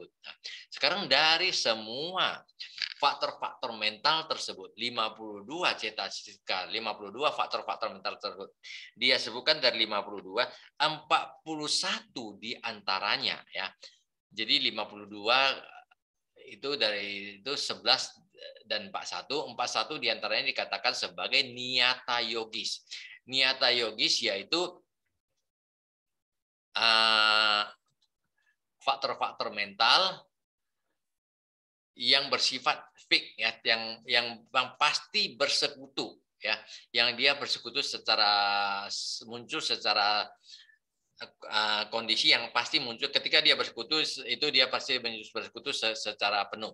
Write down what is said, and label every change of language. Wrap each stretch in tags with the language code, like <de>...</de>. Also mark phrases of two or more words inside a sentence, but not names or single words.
<id>Nah, sekarang dari semua faktor-faktor mental tersebut, 52 cetasika, 52 faktor-faktor mental tersebut, dia sebutkan dari 52, 41 diantaranya, ya. Jadi 52 itu dari itu 11 dan 41 diantaranya dikatakan sebagai</id> <pi>niyata yogis. Niyata yogis</pi> <id>yaitu faktor-faktor mental yang bersifat fix, ya, yang pasti bersekutu, ya, yang dia bersekutu secara muncul secara kondisi yang pasti muncul ketika dia bersekutu, itu dia pasti bersekutu secara penuh.</id>